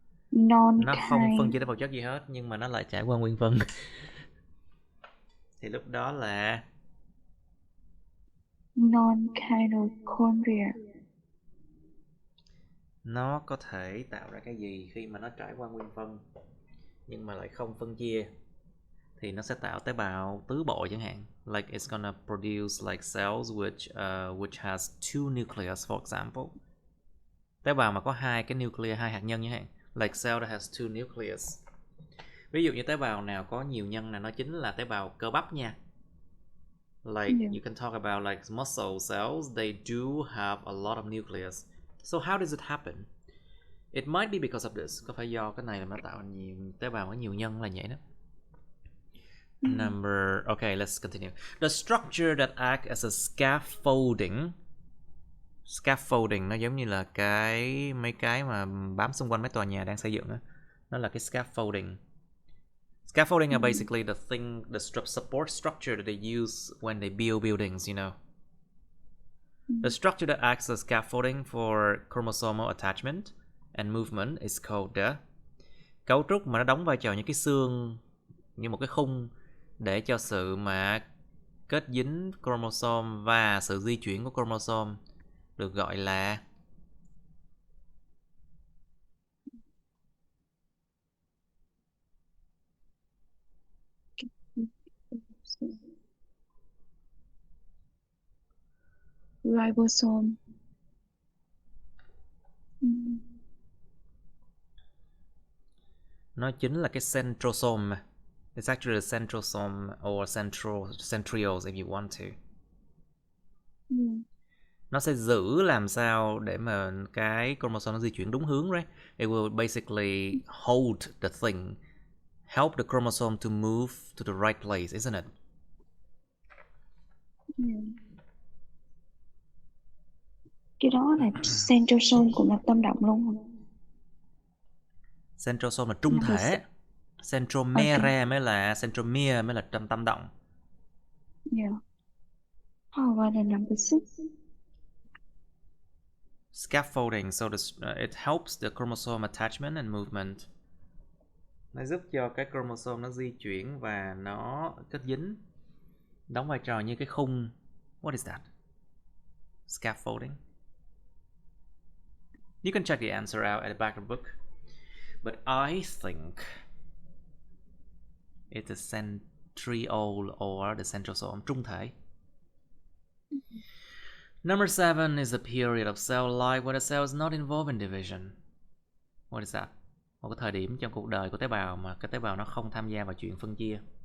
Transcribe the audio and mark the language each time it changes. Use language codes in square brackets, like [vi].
[vi] Nó không phân chia tế bào chất gì hết nhưng mà nó lại trải qua nguyên phân. Thì lúc đó là [en] Non-mitochondria. [vi] Nó có thể tạo ra cái gì khi mà nó trải qua nguyên phân nhưng mà lại không phân chia? Thì nó sẽ tạo tế bào tứ bội chẳng hạn. [en] Like it's gonna produce like cells which has two nucleus, for example. [vi] Tế bào mà có hai cái nucleus, hai hạt nhân chẳng hạn. [en] Like cell that has two nucleus. [vi] Ví dụ như tế bào nào có nhiều nhân là nó chính là tế bào cơ bắp nha. [en] Like you can talk about like muscle cells, they do have a lot of nucleus. So how does it happen? It might be because of this. [vi] Có phải do cái này là nó tạo thành nhiều tế bào có nhiều nhân là vậy đó. [en] Okay, let's continue. The structure that acts as a scaffolding. [vi] Scaffolding nó giống như là mấy cái mà bám xung quanh mấy tòa nhà đang xây dựng đó. Nó là cái scaffolding. [en] Scaffolding are basically the support structure that they use when they build buildings, you know. The structure that acts as scaffolding for chromosomal attachment and movement is called the. [vi] Cấu trúc mà nó đóng vai trò như cái xương, như một cái khung để cho sự mà kết dính chromosome và sự di chuyển của chromosome được gọi là [en] Ribosome. [vi] Nó chính là cái centrosome. [en] It's actually the centrosome or centrioles if you want to. [vi] Nó sẽ giữ làm sao để mà cái chromosome nó di chuyển đúng hướng, [en] right? It will basically hold the thing, help the chromosome to move to the right place, isn't it? [vi] Cái đó là centrosome của mạch tâm động luôn không? Centrosome là trung thể. Centromere mới là centromere mới là tâm động. [en] Yeah. Oh, what is number 6? Scaffolding, so it helps the chromosome attachment and movement. Nó giúp cho cái chromosome nó di chuyển và nó kết dính, đóng vai trò như cái khung. What is that? Scaffolding. You can check the answer out at the back of the book. But I think it's a centriole or the centrosome, [vi] trung thể. [en] Number 7 is the period of cell life when a cell is not involved in division. What is that? [vi] Một cái thời điểm trong cuộc đời của tế bào mà cái tế bào nó không tham gia vào chuyện phân chia.